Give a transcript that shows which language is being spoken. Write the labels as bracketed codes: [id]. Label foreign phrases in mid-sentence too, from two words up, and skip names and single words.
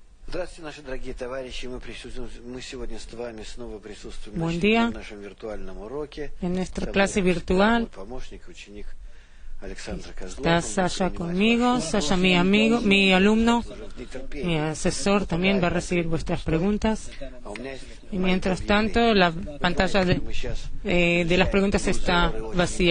[ru] Здравствуйте, наши дорогие товарищи. Мы сегодня с вами снова присутствуем [es] Buen día. [ru] на нашем виртуальном уроке. [es] En nuestra clase virtual [ru] Мой помощник, ученик Александр Козлов. [es] está Sasha conmigo. Sasha, mi amigo, mi alumno, mi asesor, también va a recibir vuestras preguntas. Y mientras tanto, la pantalla de las preguntas está vacía.